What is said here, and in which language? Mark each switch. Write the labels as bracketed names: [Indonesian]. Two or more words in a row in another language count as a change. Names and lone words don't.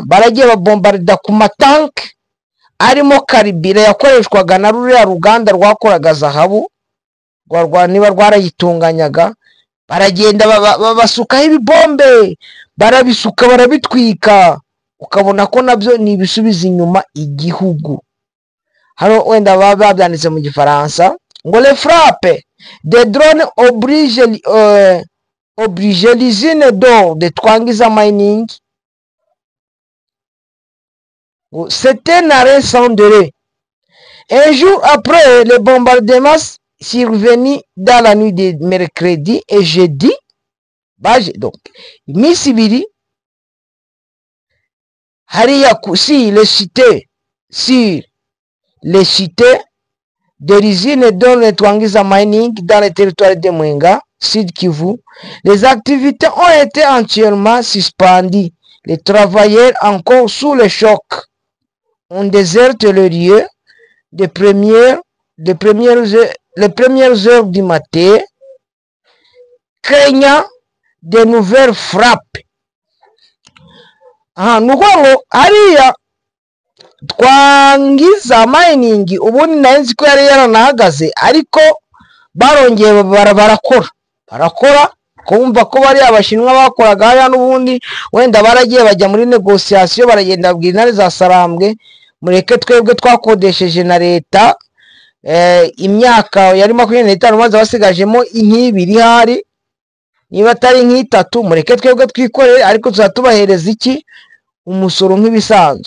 [Kinyarwanda] Baragiye babombarda ku matanke arimo karibira yakoreshwaga na ruriya ruganda rwakoraga zahabu niba rwarayitunganyaga. Baragenda basukaho ibibombe, barabisuka barabitwika. ukabona ko nabyo ni ibisubiza inyuma igihugu. Hano wenda baba babyanditse mu gifaransa ngo [French] les frappes des drones oblige l'usine d'or de Twangiza Mining. C'est un arrêt sans délai. Un jour après le bombardement survenu dans la nuit de mercredi et jeudi, donc [Kinyarwanda] iminsi ibiri hariya [French] si les cités de l'usine d'or de Twangiza Mining dans le territoire de Mwenga, Sud Kivu, les activités ont été entièrement suspendues. Les travailleurs, encore sous le choc, ont déserté le lieu les premières heures du matin, craignant de nouvelles frappes. [Kinyarwanda] Nuko ngo hariya Twangiza Mining ubundi narinzi ko yari yaranahagaze, ariko barongeye barakora kumva ko bari abashinwa bakoraga hariya n'ubundi wenda baragiye bajya muri negociation, baragenda babwira intare za Sarambwe mureke twebwe twakodesheje na leta imyaka yari 25 maze basigajemo inkibiri hari, niba atari nk'itatu mureke twebwe twikorere, ariko tuzatubahereza iki umusoro nk'ibisanzwe.